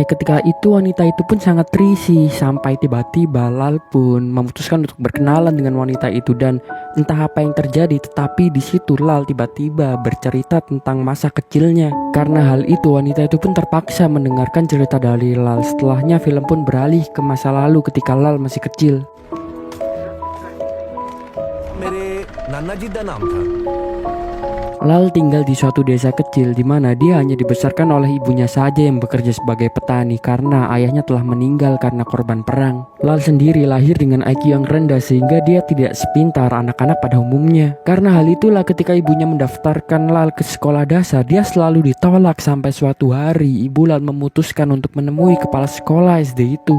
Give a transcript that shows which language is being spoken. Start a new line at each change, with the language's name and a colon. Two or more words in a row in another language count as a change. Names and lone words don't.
Indonesian: Ketika itu wanita itu pun sangat risih, sampai tiba-tiba Lal pun memutuskan untuk berkenalan dengan wanita itu. Dan entah apa yang terjadi, tetapi di situ Lal tiba-tiba bercerita tentang masa kecilnya. Karena hal itu wanita itu pun terpaksa mendengarkan cerita dari Lal. Setelahnya film pun beralih ke masa lalu ketika Lal masih kecil.
Hindi: मेरे नाना जी का नाम था।
Indonesian: Lal tinggal di suatu desa kecil di mana dia hanya dibesarkan oleh ibunya saja yang bekerja sebagai petani karena ayahnya telah meninggal karena korban perang. Lal sendiri lahir dengan IQ yang rendah sehingga dia tidak sepintar anak-anak pada umumnya. Karena hal itulah ketika ibunya mendaftarkan Lal ke sekolah dasar, dia selalu ditolak sampai suatu hari ibu Lal memutuskan untuk menemui kepala sekolah SD itu.